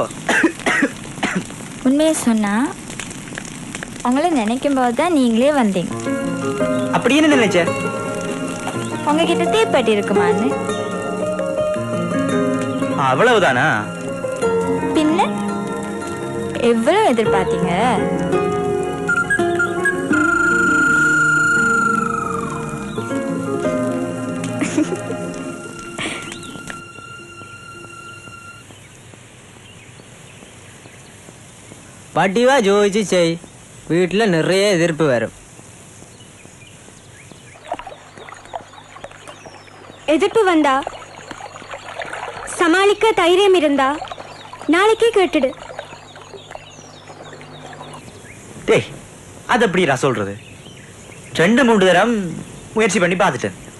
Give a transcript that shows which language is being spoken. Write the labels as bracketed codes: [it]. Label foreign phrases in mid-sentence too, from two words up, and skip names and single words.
[ta] உண்மையை சொன்னா உங்களை நினைக்கும் போதுதான் நீங்களே வந்தீங்க. அப்படி என்ன நினைச்ச? உங்ககிட்ட தீப்பெட்டி இருக்குமான்னு. அவ்வளவுதானா? பின்ன எவ்வளவு எதிர்பார்த்தீங்க? [ml] പട്ടിവ ചോദിച്ച് ചെയ്. വീട്ടിൽ നിറയെ എതിർപ്പ് വരും. [ta] எதிர்ப்பு வந்தா சமாளிக்க தைரியம் இருந்தா நாளைக்கே கேட்டுடு. டேய் அது எப்படிடா சொல்றது? 2-3 தரம் முயற்சி பண்ணி பார்த்துட்டேன்.